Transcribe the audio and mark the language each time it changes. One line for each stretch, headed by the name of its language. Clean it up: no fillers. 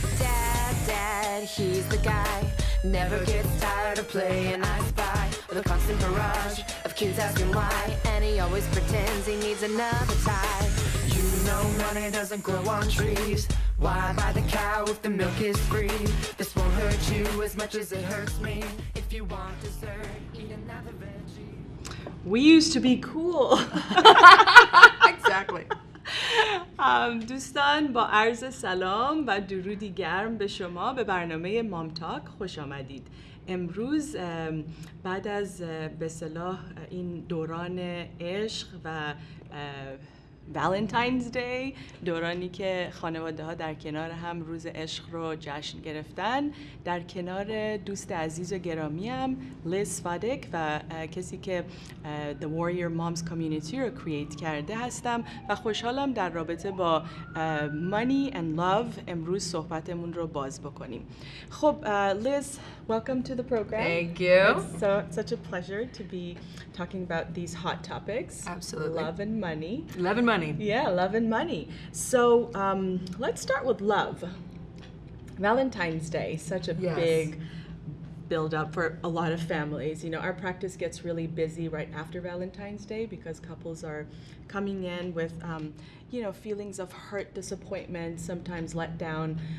English: Dad, he's the guy, never gets tired of playing I Spy, with a constant barrage of kids asking why, and he always pretends he needs another tie. You know money doesn't grow on trees. Why buy the cow if the milk is free? This won't hurt you as much as it hurts me. If you want dessert, eat another veggie. We used to be cool. Exactly.
Persian: دوستان با عرض سلام و درودی گرم به شما به برنامه مامتاک خوش آمدید. امروز بعد از به اصطلاح این دوران عشق و Valentine's Day، دورانی که خانواده ها در کنار هم روز عشق رو جشن گرفتن، در کنار دوست عزیز و گرامیم لیز سواتک و کسی که The Warrior Moms Community رو کرییت کرده هستم و خوشحالم در رابطه با
English: Money and Love
Persian: امروز صحبتمون رو باز بکنیم.
English: خب Liz, welcome to the program. Thank you. It's such a pleasure to be talking about these hot topics. Absolutely. Love and money. Love and money. Yeah, love and money. So let's start with love. Valentine's Day, such a big build up for a lot of families. You know, our practice gets really busy right after Valentine's Day because couples are coming in with, feelings of hurt, disappointment, sometimes let down.